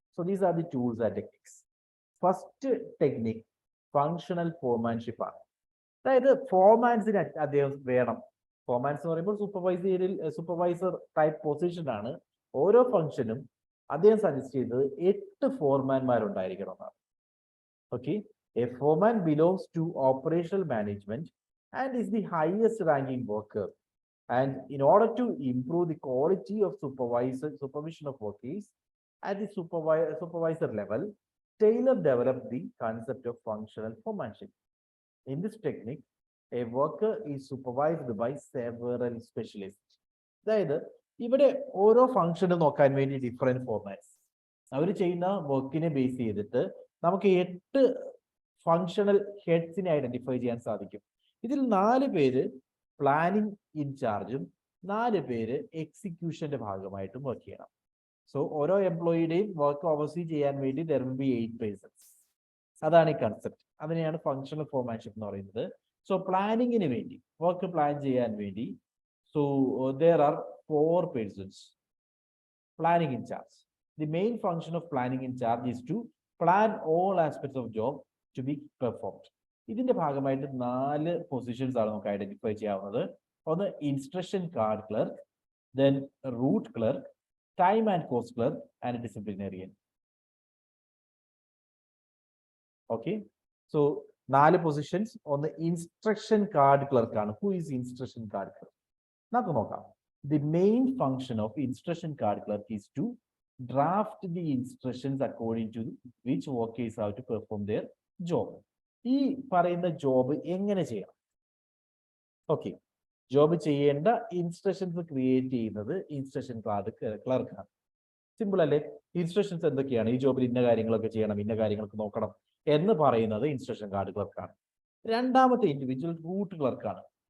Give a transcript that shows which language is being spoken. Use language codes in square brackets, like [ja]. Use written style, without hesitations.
[en] So these are the tools and techniques. First technique functional foremanship ആണ്. [ml] അതായത് ഫോർമാൻസിന് അദ്ദേഹം വേണം. ഫോർമാൻസ് എന്ന് പറയുമ്പോൾ സൂപ്പർവൈസർ ടൈപ്പ് പൊസിഷൻ ആണ്. ഓരോ ഫംഗ്ഷനും അദ്ദേഹം സജസ്റ്റ് ചെയ്തത് 8 ഫോർമാൻമാരുണ്ടായിരിക്കണം എന്നാണ്. [en] Okay, a foreman belongs to operational management and is the highest ranking worker, and in order to improve the quality of supervision of workers, At the supervisor level, Taylor developed the concept of functional foremanship. In this technique, a worker is supervised by several specialists. [ml] അതായത് ഇവിടെ ഓരോ ഫംഗ്ഷനും നോക്കാൻ വേണ്ടി different formats അവർ ചെയ്യുന്ന വർക്കിനെ base ചെയ്തിട്ട് നമുക്ക് 8 ഫങ്ഷണൽ ഹെഡ്സിനെ ഐഡന്റിഫൈ ചെയ്യാൻ സാധിക്കും. ഇതിൽ 4 പേര് പ്ലാനിങ് ഇൻചാർജും 4 പേര് എക്സിക്യൂഷന്റെ ഭാഗമായിട്ടും വർക്ക് ചെയ്യണം. സോ ഓരോ എംപ്ലോയിയുടെയും വർക്ക് ഓവർസീ ചെയ്യാൻ വേണ്ടി [en] there will be 8 persons. [ml] അതാണ് ഈ കൺസെപ്റ്റ്. അതിനെയാണ് ഫങ്ഷണൽ ഫോർമാൻഷിപ്പ് എന്ന് പറയുന്നത്. സോ പ്ലാനിങ്ങിന് വേണ്ടി വർക്ക് പ്ലാൻ ചെയ്യാൻ വേണ്ടി [en] so there are 4 persons planning in charge. The main function of planning in charge is to plan all aspects of job to be performed. [ml] ഇതിന്റെ ഭാഗമായിട്ട് 4 പൊസിഷൻസ് ആണ് നമുക്ക് ഐഡന്റിഫൈ ചെയ്യാവുന്നത്. ഒന്ന് instruction card clerk, then root clerk, time and cost clerk and ഡിസിപ്ലിനറിയൻ. Okay, so 4 positions. ഒന്ന് instruction card clerk ആണ്. [en] Who is instruction card clerk? [ml] നമുക്ക് നോക്കാം. [en] The main function of instruction card clerk is to draft the instructions according to which workers have to perform their job. [ml] ഈ പറയുന്ന job എങ്ങനെ ചെയ്യണം? Okay, job ചെയ്യേണ്ട instructions create ചെയ്യുന്നത് instruction card ക്ലർക്കാണ്. Simple അല്ലേ? Instructions എന്തൊക്കെയാണ്? ഈ ജോബിൽ ഇന്ന കാര്യങ്ങളൊക്കെ ചെയ്യണം, ഇന്ന കാര്യങ്ങളൊക്കെ നോക്കണം എന്ന് പറയുന്നത് ഇൻസ്ട്രക്ഷൻ കാർഡ് ക്ലർക്കാണ്. രണ്ടാമത്തെ ഇൻഡിവിജ്വൽ റൂട്ട് ക്ലർക്കാണ്.